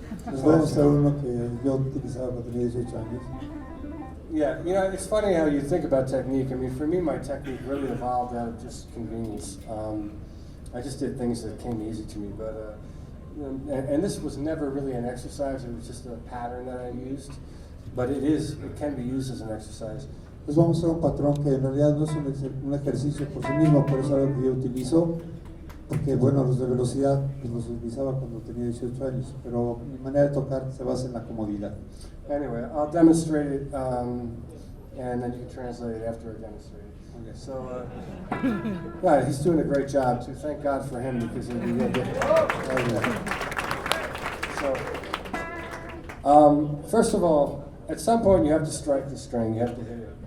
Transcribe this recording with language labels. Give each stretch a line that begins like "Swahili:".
Spanish: Les voy a mostrar uno que yo utilizaba cuando tenía 18 años.
English: Yeah, you know, it's funny how you think about technique. I mean, for me, my technique really evolved out of just convenience. I just did things that came easy to me, but and this was never really an exercise. It was just a pattern that I used, but it can be used as an exercise.
Spanish: Les vamos a hacer un patrón que en realidad no es un ejercicio por sí mismo, pero es algo que yo utilizo, porque bueno, los de velocidad pues los utilizaba cuando tenía 18 años, pero mi manera de tocar se basa en la comodidad.
English: Anyway, I'll demonstrate it, and then you can translate it after I demonstrate it. Okay, so, yeah, he's doing a great job too. Thank God for him, because it'd be real difficult. So, first of all, at some point you have to strike the string. You have to hit it.